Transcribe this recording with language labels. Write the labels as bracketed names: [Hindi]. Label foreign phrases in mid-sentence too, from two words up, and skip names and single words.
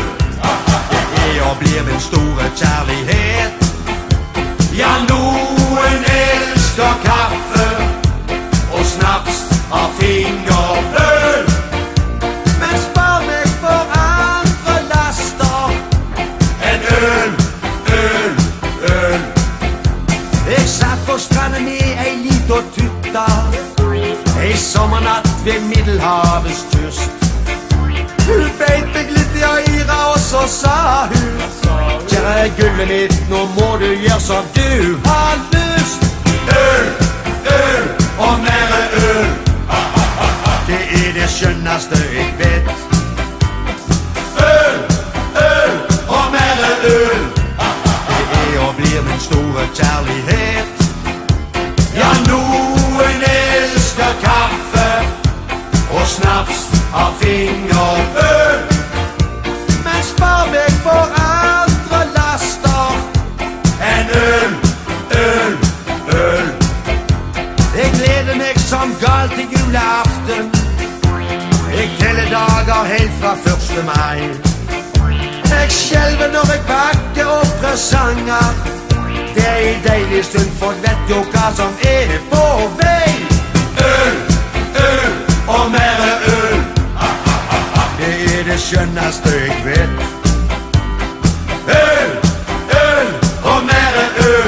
[Danish] Det er og bliver min store kærlighed. Ja, nogen elsker kaffe og snaps og fingerøl. Men spar mig for andre laster end øl, øl, øl. [Norwegian] Jeg satt på stranden i ei lita tutta en sommernat ved Middelhavets kyst. Hun beit meg litt i øyra, og så sa hun: kjære gullet mitt, nå må du gjøre som du har lyst. Øl, øl og mere øl. Det er det skjønneste jeg vet. Øl, øl og mere øl. Det er og blir min store kjærlighet. [Danish] Ja, nogen elsker kaffe og snaps og fingerøl. Men spar mig for andre laster end øl, øl, øl. Jeg glæder mig som galt til juleaften. Jeg tæller dager helt fra 1. [Norwegian] maj. Jeg skjelver når jeg pakker opp presanger. Det er en deilig stund, for vet jo hva som er på vei. Øl, øl og mere øl. Det er det skjønneste jeg vet. Øl, øl og mere øl.